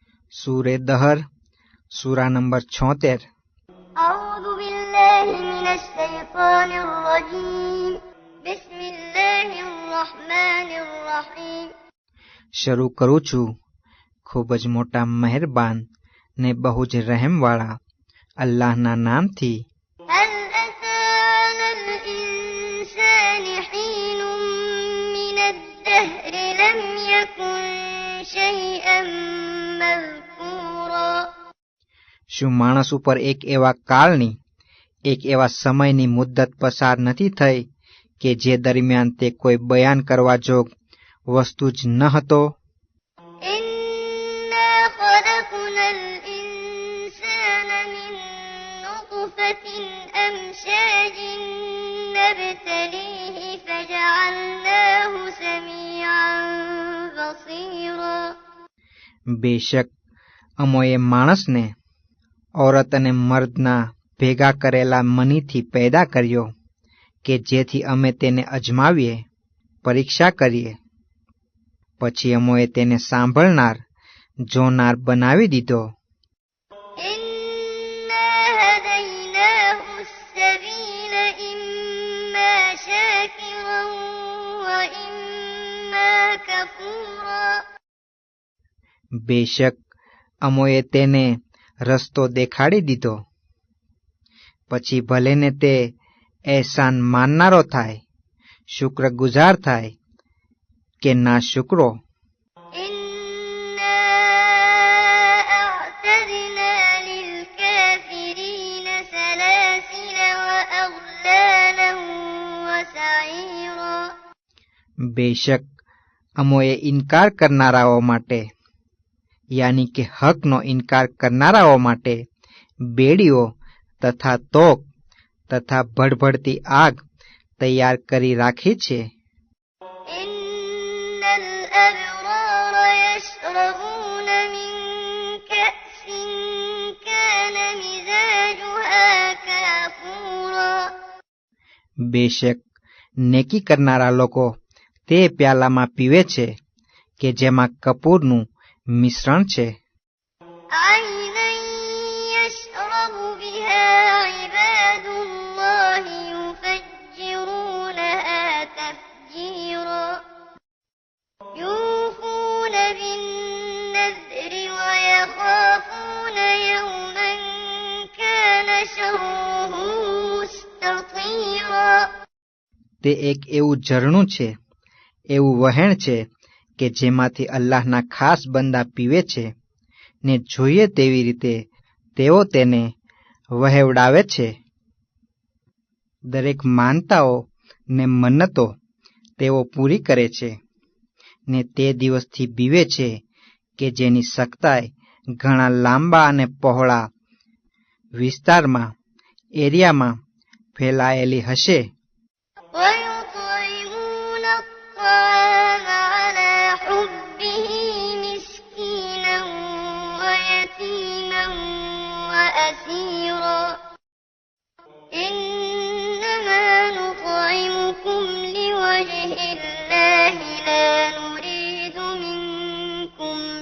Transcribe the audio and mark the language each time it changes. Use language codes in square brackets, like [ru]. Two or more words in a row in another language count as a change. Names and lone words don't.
[hi] सूरे दहर सूरा नंबर 76। [ar] أعوذ بالله من الشيطان الرجيم بسم الله الرحمن الرحيم [gu] શરૂ કરું છું ખૂબ જ મોટા મહેરબાન ને બહુ જ રહેમવાળા અલ્લાહના નામથી। [ar] هل أتى على الإنسان حين من الدهر لم يكن شيئا مذكورا [gu] શું માણસ ઉપર એક એવા કાળની એક એવા સમયની મુદ્દત પસાર નથી થઈ કે જે દરમિયાન તે કોઈ બયાન કરવા જોગ વસ્તુ જ ન હતો। [ar] إنا خلقنا الإنسان من نطفة أمشاج نبتليه فجعلناه سميعا بصيرا [gu] બેશક અમોએ માણસને ઔરત અને મર્દના ભેગા કરેલા મનીથી પેદા કર્યો કે જેથી અમે તેને અજમાવીએ, પરીક્ષા કરીએ। પછી અમોએ તેને સાંભળનાર, જોનાર બનાવી દીધો। [ar] إنا هديناه السبيل إما شاكرا وإما كفورا [gu] બેશક અમોએ તેને રસ્તો દેખાડી દીધો, પછી ભલે ને તે એહસાન માનનારો થાય, શુક્રગુજાર થાય કે ના શુક્રો। [ar] إنا أعتدنا للكافرين سلاسل وأغلالا وسعيرا [gu] બેશક અમોએ ઇનકાર કરનારાઓ માટે યાની કે હકનો ઇનકાર કરનારાઓ માટે બેડીઓ તથા તોક તથા ભડભડતી આગ તૈયાર કરી રાખી છે। [ar] إن الأبرار يشربون من كأس كان مزاجها كافورا [gu] બેશક નેકી કરનારા લોકો તે પ્યાલામાં પીવે છે કે જેમાં કપૂરનું મિશ્રણ છે। [ar] عينا يشرب بها عباد الله يفجرونها تفجيرا يوفون بالنذر ويخافون يوما كان شره مستطيرا [gu] તે એક એવું ઝરણું છે, એવું વહેણ છે કે જેમાંથી અલ્લાહના ખાસ બંદા પીવે છે ને જોઈએ તેવી રીતે તેઓ તેને વહેવડાવે છે। દરેક માનતાઓ ને મન્નતો તેઓ પૂરી કરે છે ને તે દિવસથી બીવે છે કે જેની સખ્તાઈ ઘણા લાંબા અને પહોળા વિસ્તારમાં, એરિયામાં ફેલાયેલી હશે। [ar] ويطعمون الطعام على حبه مسكينا ويتيما وأسيرا إنما نطعمكم لوجه الله لا نريد منكم